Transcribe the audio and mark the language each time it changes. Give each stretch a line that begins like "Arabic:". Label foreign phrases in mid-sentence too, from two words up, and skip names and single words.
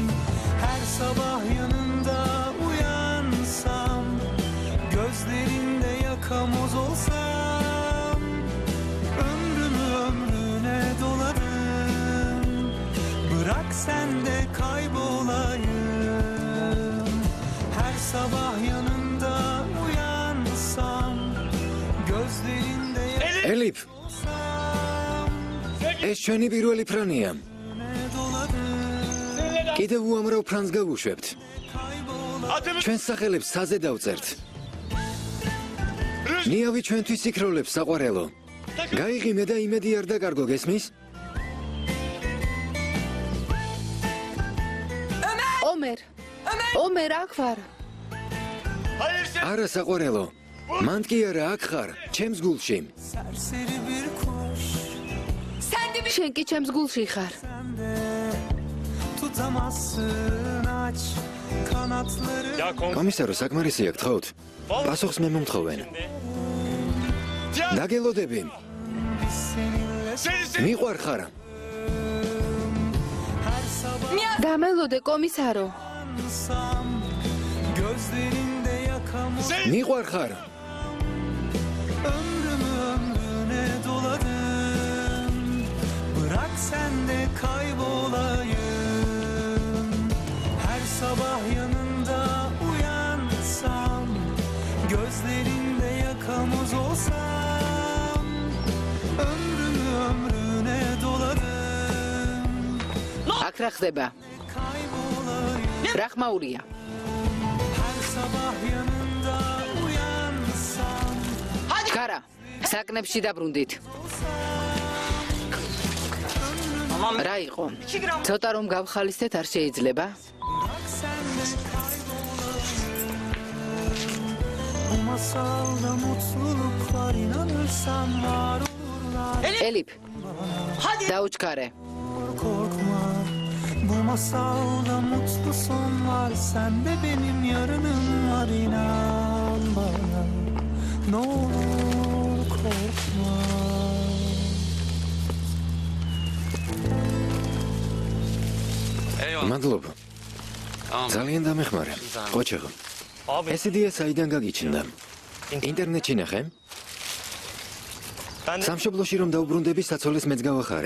Turkish: Her sabah yanında uyansam, gözlerinde yakamoz olsam, ömrümü ömrüne dolarım. Bırak sen de kaybolayım. Her sabah yanında uyansam, gözlerinde
Georgian: ელიფ, ეს ჩვენი პირველი ფრანია. კიდევ უამრავ ფრანს გავუშვებთ. ჩვენს სახელებს საზე დავწერთ. ნიავი ჩვენთვის იქროლებს საყვარელო. გაიღიმე და იმედი არ დაკარგო, გესმის? ომერ, აქ ვარ. არა საყვარელო. მანდ კი არა, აქ ხარ, ჩემს გულში.
Turkish: serseri bir kuş.
Georgian: შენ კი ჩემს გულში ხარ.
Turkish: Tutamazsın, aç kanatları.
Georgian: კომისარო, საკმარისი აქ თხოვთ. პასუხს მე მომთხოვენ. დაგელოდები. მიყვარ ხარ.
Turkish: Her sabah
Georgian: დამელოდე კომისარო.
Turkish: uyansam, gözlerinde yakamoz.
Georgian: მიყვარ ხარ.
Turkish: Ömrümü ömrüne doladım. Bırak sen de kaybolayım. Her sabah yanında uyansam, gözlerinde olsam ömrümü ömrüne doladım
Georgian: აქ რა ხდება?
Turkish: kaybolayım
Georgian: რა ხმაურია?
Turkish: her sabah yanında uyansam
Georgian: გარა, საკნებში დაბრუნდით. რა იყო? ცოტა რომ გავხალისდეთ არ შეიძლება?
Turkish: bırak sen de kaybolayım bu masalda mutluluk var inanırsan var olurlar
Georgian: ელიფ. დაუჩქარე.
Turkish: korkma bu masalda mutlu son var sen de benim yarınım var inan bana ne olur korkma
Georgian: მადლობა. ძალიან დამეხმარე. ყოჩაღო. ეს იდეა საიდან გაგიჩნდა? ინტერნეტში ნახე? სამშობლოში რომ დაუბრუნდები, საცოლეს მეც გავახარებ.